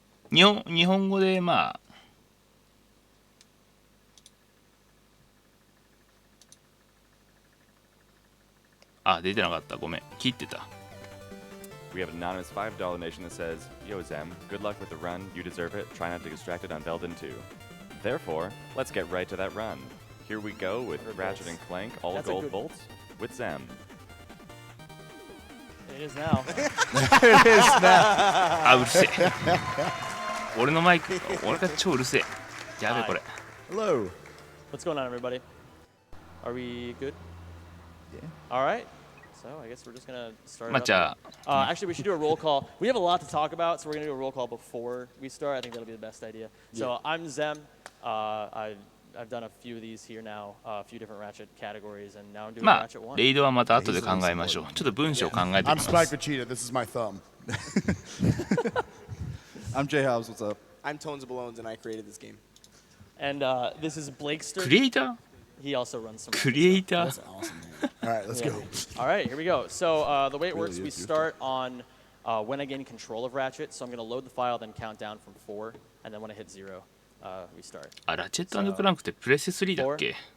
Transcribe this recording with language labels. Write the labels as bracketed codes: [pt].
[ja] 日本語で出てなかった。ごめん。切ってた。 [en] We have an anonymous $5 donation that says, Yo Zem, good luck with the run, you deserve it, try not to get distracted on Belden 2. Therefore, let's get right to that run. Here we go with Ratchet and Clank, all That's gold bolts, with Zem. It is now. It is now. [ja] うるせえ。俺のマイク、俺が超うるせえ。やべえこれ。 [en] Hello. What's going on, everybody? Are we good? Yeah. All right. So I guess we're just gonna start. Actually, we should do a roll call. We have a lot to talk about, so we're gonna do a roll call before we start. I think that'll be the best idea. So I'm Zem. I've done a few of these here now, a few different Ratchet categories, and now I'm doing Ratchet 1. [ja] レイドはまた後で考えましょう。ちょっと文章を考えてみます。 [en] I'm Spike Vegeta. This is my thumb. I'm Jay Hobbs. What's up? I'm Tones Balones, and I created this game. And this is Blakester. [ja] クリエイター？ [en] He also runs some. [ja] クリエイター？ [en] That's awesome, man. All right, let's go. All right, here we go. So the way it works, we start on when I gain control of Ratchet. So I'm going to load the file, then count down from 4, and then when I hit 0, we start. [ja] ラチェット&クランクってプレステ3だっけ？